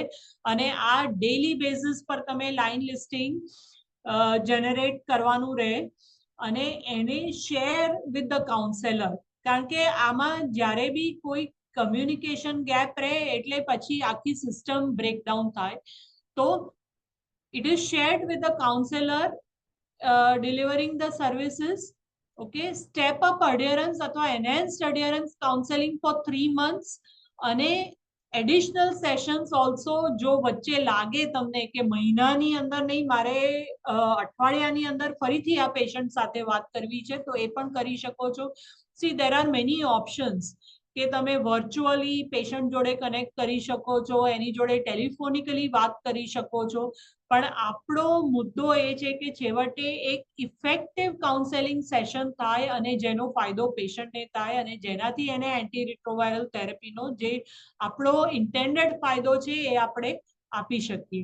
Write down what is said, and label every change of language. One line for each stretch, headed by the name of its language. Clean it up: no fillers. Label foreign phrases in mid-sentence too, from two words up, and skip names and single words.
Gujarati: અને આ
English: daily basis
Gujarati: પર તમે
English: line listing generate
Gujarati: કરવાનું રહે અને એને
English: share with the counselor,
Gujarati: કારણ કે આમાં જ્યારે બી કોઈ
English: communication gap
Gujarati: રહે એટલે પછી આખી
English: system breakdown
Gujarati: થાય.
English: તો it is shared with the counselor delivering the services.
Gujarati: Okay,
English: step up adherence
Gujarati: અથવા
English: enhanced adherence counseling for 3 months
Gujarati: અને
English: additional sessions also
Gujarati: જો વચ્ચે લાગે તમને કે મહિનાની અંદર નહીં, મારે અઠવાડિયાની અંદર ફરીથી આ પેશન્ટ સાથે વાત કરવી છે, તો એ પણ કરી શકો છો.
English: See, there are many options
Gujarati: કે તમે વર્ચ્યુઅલી પેશન્ટ જોડે કનેક્ટ કરી શકો છો, એની જોડે ટેલિફોનિકલી વાત કરી શકો છો, પણ આપણો મુદ્દો એ છે કે છેવટે એક
English: effective counseling session
Gujarati: થાય અને જેનો ફાયદો પેશન્ટને થાય અને જેનાથી એને
English: anti retroviral
Gujarati: થેરેપીનો જે આપણો ઇન્ટેન્ડેડ ફાયદો છે એ આપણે આપી શકીએ.